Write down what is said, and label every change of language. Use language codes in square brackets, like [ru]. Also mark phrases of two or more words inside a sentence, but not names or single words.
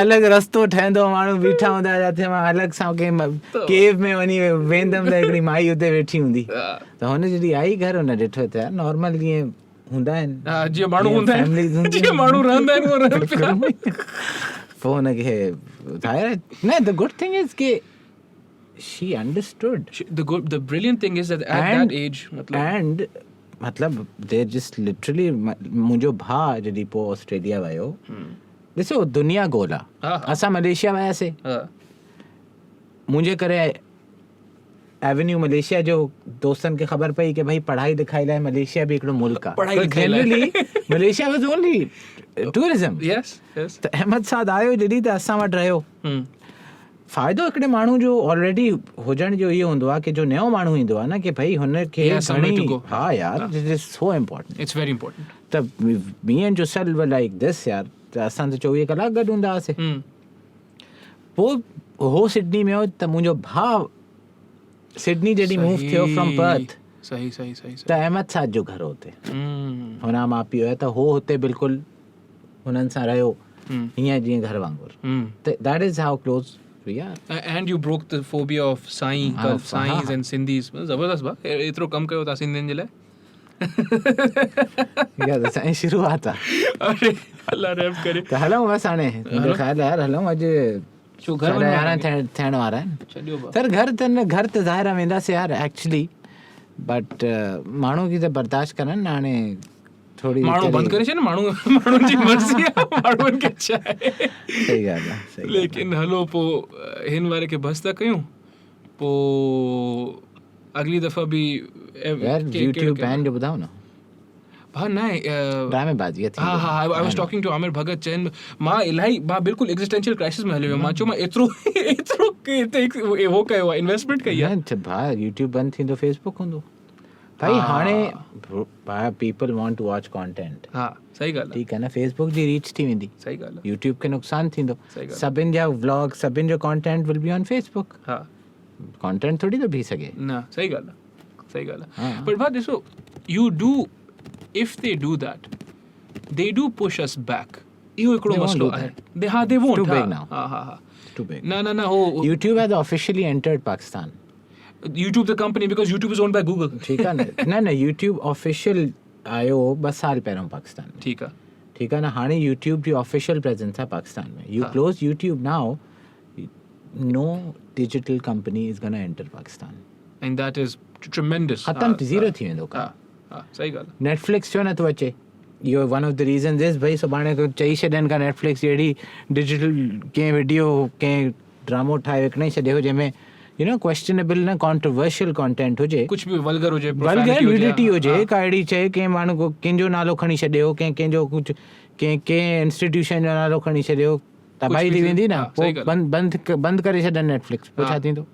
[sd] लाइ अलॻि रस्तो ठहंदो माण्हू बीठा हूंदा जिथे मां अलॻि सां कंहिं केव में वञी वेंदमि त हिकिड़ी माई हुते वेठी हूंदी त हुन जॾहिं आई घर हुन ॾिठो त यार नॉर्मल जीअं हूंदा आहिनि हा, जीअं माण्हू हूंदा [en] families [sd] आहिनि, हूंदियूं जीअं माण्हू रहंदा आहिनि उहो रहनि पिया. पोइ हुनखे ॿुधायो न [en] the good thing is that she understood The brilliant thing is that at that age, [sd] एंड मतलब [en] they just literally [sd] मुंहिंजो भाउ जॾहिं पोइ ऑस्ट्रेलिया वियो ॾिसो दुनिया गोल आहे. हा. असां मलेशिया वियासीं मुंहिंजे करे एवेन्यू मलेशिया जो दोस्तनि खे ख़बर पई की भाई पढ़ाई लिखाई लाइ मलेशिया बि हिकिड़ो मुल्क आहे. पढ़ाई लिखाई लाइ. [en] generally Malaysia was only tourism. Yes. [sd] त अहमद साद आयो जॾहिं त असां वटि रहियो. फ़ाइदो हिकिड़े माण्हू जो ऑलरेडी हुजण जो इहो हूंदो आहे की जो नयो माण्हू ईंदो आहे न की भाई हुनखे [en] Yeah, somewhere to [sd] घणी [en] go. [sd] हा यार [en] this is so important. It's very important. [sd] त [en] me and Joseph were like this [sd] यार त असां त 24 कलाक गॾु हूंदा हुआसीं. पोइ हो सिडनी में हो त मुंहिंजो भाउ सिडनी जॾहिं मूव थियो फ्रॉम पर्थ सही त अहमद साद जो घर हुते हुन माउ पीउ हुया त हो हुते बिल्कुलु हुननि सां रहियो हीअं जीअं घर वांगुरु. त [en] that is how close we are. And you broke the phobia of Sai, [sd] हाँ, [en] Sais [sd] हाँ. [en] and Sindhis. [sd] ज़बरदस्त बा. एतिरो कम कयो था सिंधियुनि जे लाइ. इहा त असांजी शुरूआत आहे. अरे अल्लाह रहम करे. त हलूं बसि हाणे मुंहिंजो ख़्यालु आहे यार हलूं अॼु छो घर 11:30 थियण वारा आहिनि. छॾियो बा. सर घर त ज़ाहिर आहे वेंदासीं यार [en] actually but [sd] माण्हू खे त बर्दाश्त कनि न हाणे थोरी माण्हू बंदि करे छॾ न माण्हुनि जी मर्ज़ी आहे माण्हुनि खे छा आहे. सही ॻाल्हि आहे सही. लेकिन हलो पोइ हिन वारे खे बसि था कयूं पोइ अगली दफ़ा बि यार यूट्यूब बैन जो ॿुधाओ न भाउ न आहे ड्रामेबाज़ी थी. हा [en] I was talking to [sd] आमिर भगत चइनि मां इलाही मां बिल्कुलु [en] existential crisis [sd] में हलियो वियो. मां चयो मां एतिरो हो कयो आहे इन्वेस्टमेंट कई आहे. भाउ यूट्यूब बंदि थींदो फेसबुक हूंदो भाई हाणे [en] people want to watch content. [sd] हा सही ॻाल्हि आहे. ठीकु आहे न फेसबुक जी रीच थी वेंदी सही ॻाल्हि आहे. यूट्यूब खे नुक़सानु थींदो. सही ॻाल्हि आहे. सभिनि जा व्लॉग सभिनि जो कंटेंट [en] will be on [sd] फेसबुक. हा [hi] कंटेंट थोड़ी तो भी सके. [sd] न सही ॻाल्हि आहे सही ॻाल्हि आहे. हाँ. [en] बट [sd] भाउ ॾिसो [en] you do if they do that they do push us back. [sd] इहो हिकिड़ो [en] They won't [sd] मसलो [en] do [sd] आहे. [en] that. हा they won't. Too big now. हा हा हा Too big. [sd] न हो [en] YouTube has officially entered Pakistan. YouTube the company because YouTube is owned by Google. [hi] ठीक है ना [sd] न YouTube official आयो 2 साल पहिरों पाकिस्तान में. ठीक आहे. [hi] ठीक है ना [sd] हाणे YouTube जी [en] official presence [sd] है पाकिस्तान में. [en] You [sd] हाँ. [en] close YouTube now, no digital company is gonna enter Pakistan. And that is tremendous. [sd] खत्म ज़ीरो थी वेंदो हा का. हा सही ॻाल्हि आहे. Netflix छो नथो अचे. इहो [en] one of the reasons is [sd] भाई सुभाणे को चई छॾनि का नेटफ्लिक्स अहिड़ी डिजिटल कंहिं वीडियो कंहिं ड्रामो ठाहे विकिणे छॾियो जंहिंमें [en] you know questionable [sd] न [en] controversial content [sd] हुजे कुछ भी वल्गर हुजे [en] vulgar nudity [sd] हुजे का अहिड़ी चए कंहिं माण्हू को कंहिंजो नालो खणी छॾियो कंहिंजो कुझु कंहिं इंस्टीट्यूशन जो नालो खणी छॾियो तबाही थी वेंदी न. पोइ बंदि करे छॾनि नेटफ्लिक्स पोइ छा थींदो.